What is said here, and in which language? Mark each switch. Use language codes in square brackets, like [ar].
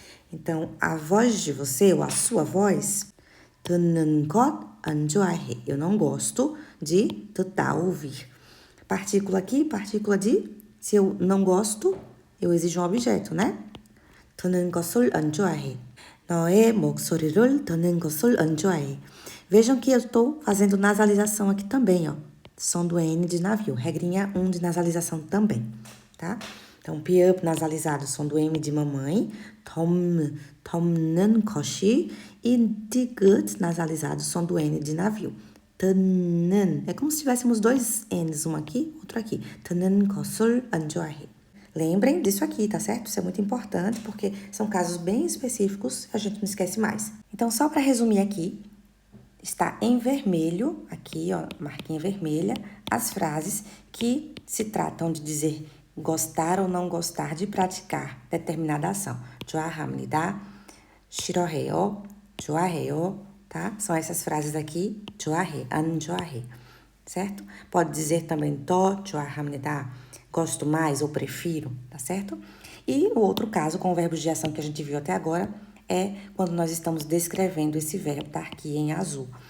[pt] Então, a voz de você, ou a sua voz, [ko] 듣는 것 안 좋아해. [pt] Eu não gosto de 듣다, ouvir. Partícula aqui, partícula de, se eu não gosto, eu exijo um objeto, né? [ko] 듣는 것을 안 좋아해. 너의 목소리를 듣는 것을 안 좋아해. [pt] Vejam que eu estou fazendo nasalização aqui também, ó. Som do N de navio. Regrinha 1 de nasalização também, tá? Então, piup nasalizado, som do M de mamãe. [ko] 덮는 것이. [pt] E 디귿 nasalizado, som do N de navio. [ko] 듣는. [pt] É como se tivéssemos dois N's, um aqui, outro aqui. [ko] 듣는 것을 안 좋아해. [pt] Lembrem disso aqui, tá certo? Isso é muito importante, porque são casos bem específicos, a gente não esquece mais. Então, só para resumir aqui, está em vermelho, aqui, ó, marquinha vermelha, as frases que se tratam de dizer gostar ou não gostar de praticar determinada ação. [ko] 좋아합니다, 싫어해요, 좋아해요, tá? [pt] São essas frases aqui, [ko] 좋아해, 안 좋아해, [pt] certo? Pode dizer também [ko] 더 좋아합니다, [pt] gosto mais ou prefiro, tá certo? E o outro caso, com verbos de ação que a gente viu até agora, é quando nós estamos descrevendo esse verbo, tá aqui em azul.